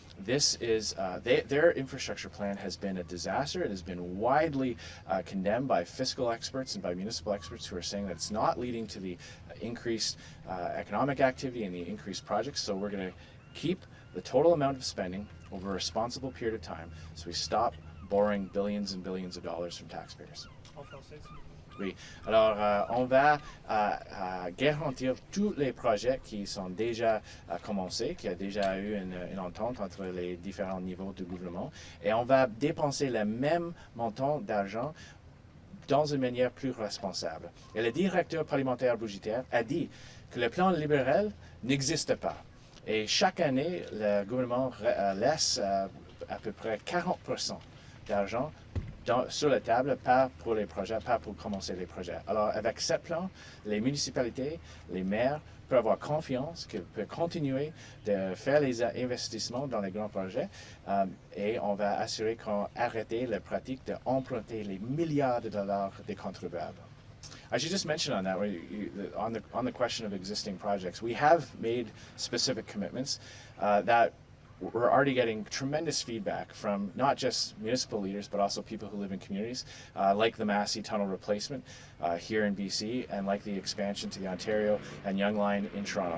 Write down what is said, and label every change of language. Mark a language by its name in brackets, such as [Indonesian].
[English] This is their infrastructure plan has been a disaster. It has been widely condemned by fiscal experts and by municipal experts who are saying that it's not leading to the increased economic activity and the increased projects. So we're going to keep the total amount of spending over a responsible period of time so we stop borrowing billions and billions of dollars from taxpayers. [French] Oui. Alors, on va garantir tous les projets qui sont déjà commencés, qui a déjà eu une entente entre les différents niveaux du gouvernement, et on va dépenser le même montant d'argent dans une manière plus responsable. Et le directeur parlementaire budgétaire a dit que le plan libéral n'existe pas. Et chaque année, le gouvernement laisse à peu près 40% d'argent sur la table, pas pour les projets, pas pour commencer les projets. Alors, avec ce plan, les municipalités, les maires peuvent avoir confiance qu'ils peuvent continuer de faire les investissements dans les grands projets et on va assurer qu'on arrête la pratique d'emprunter les milliards de dollars des contribuables. [English] I should just mention on that, on the question of existing projects, we have made specific commitments that we're already getting tremendous feedback from not just municipal leaders, but also people who live in communities, like the Massey Tunnel replacement here in BC, and like the expansion to the Ontario and Yonge Line in Toronto.